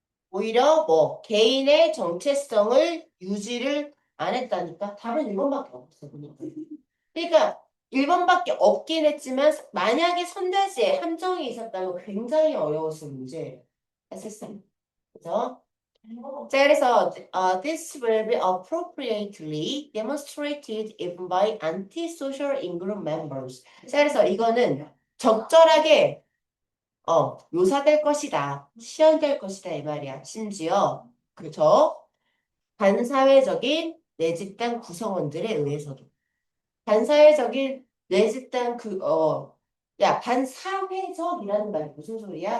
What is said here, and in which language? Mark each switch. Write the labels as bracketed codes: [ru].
[ko] 오히려 뭐 개인의 정체성을 유지를 안 했다니까? 답은 1번밖에 없어. 그냥. 그러니까 1번밖에 없긴 했지만 만약에 선별지에 함정이 있었다면 굉장히 어려웠을 문제예요. 했었어요. 그죠? 자, 그래서 [en] this will be appropriately demonstrated even by antisocial in-group members. [ko] 자, 그래서 이거는 적절하게 묘사될 것이다. 시연될 것이다 이 말이야. 심지어 그죠? 반사회적인 내 집단 구성원들에 의해서도. 반사회적인 내 집단 야, 반사회적이라는 말이 무슨 소리야?